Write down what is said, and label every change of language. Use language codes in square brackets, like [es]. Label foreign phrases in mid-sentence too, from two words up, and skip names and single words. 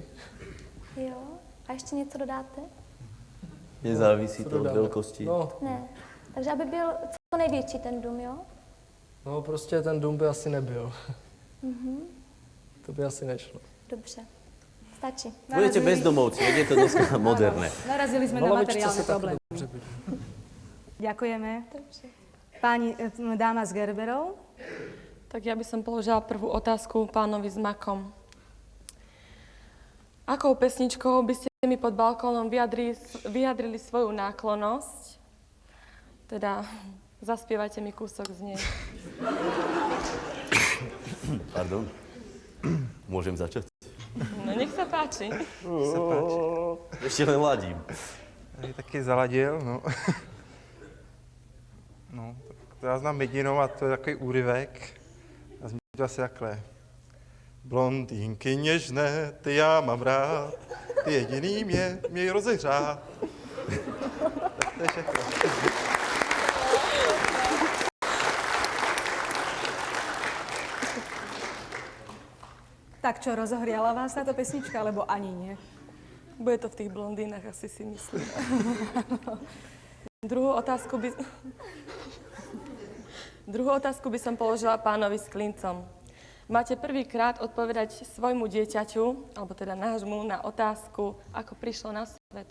[cs] Jo. A ještě něco dodáte? [sk] Nezávisí to od [cs] dodáme? [sk] veľkosti. No, [cs] Ne. Takže aby byl co největší ten dům, jo? no prostě ten dům by asi nebyl. Mhm. To by asi nešlo. Dobře. Stačí. Budete bezdomovci, jak je to dneska moderné. [sk] Narazili sme na materiálne problémy. Ďakujeme. Pani dáma z Gerberov. Tak ja by som položila prvú otázku pánovi s makom. Akou pesničkou by ste mi pod balkónom vyjadrili svoju náklonnosť? Teda zaspievajte mi kúsok z nej. Pardon. Môžem začať? No nech sa páči. Sa páči. Ešte len ladím. [cs] Je taky zaladil, no. No, to já znám jedinou a to je takový úryvek. A zní to asi takhle. Blondýnky něžné, ty já mám rád, ty jediný mě rozehřát. Tak to je všechno. [sk] Tak čo, rozohriala vás táto pesnička, alebo ani nie? Bude to v tých blondínach, asi si myslím. Druhú otázku by som položila pánovi s klincom. Máte prvýkrát odpovedať svojmu dieťaťu, alebo teda nášmu, na otázku, ako prišlo na svet.